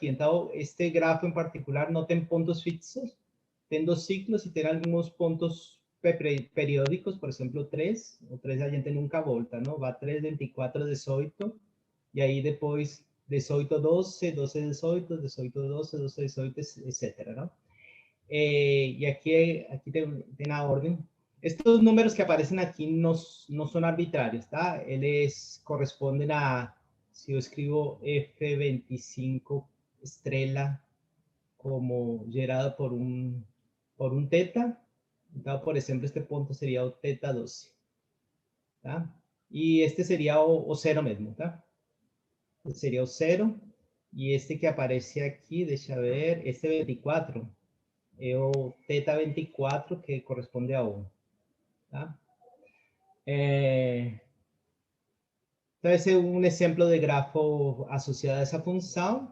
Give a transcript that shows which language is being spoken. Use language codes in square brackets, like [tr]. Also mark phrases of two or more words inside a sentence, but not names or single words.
[pt] Então, este grafo em particular não tem pontos fixos, tem dois ciclos e tem alguns pontos periódicos, por exemplo, 3. O 3 a gente nunca volta, não? Vai 3, 24, 18, e aí depois 18, 12, 12, 18, 18, 12, 12, 18, etc., não? E aqui tem a ordem. [es] Estos números que aparecen aquí no son arbitrarios, ¿tá? Eles corresponden a, si yo escribo F25 estrella como gerado por un teta, entonces, por ejemplo, este punto sería o teta 12, ¿tá? Y este sería o cero mismo, ¿tá? Este sería o cero, [pt] E este que aparece aqui, deixa eu ver, este 24, é o θ 24, que corresponde a 1. Tá? Então, esse é um exemplo de grafo associado a essa função.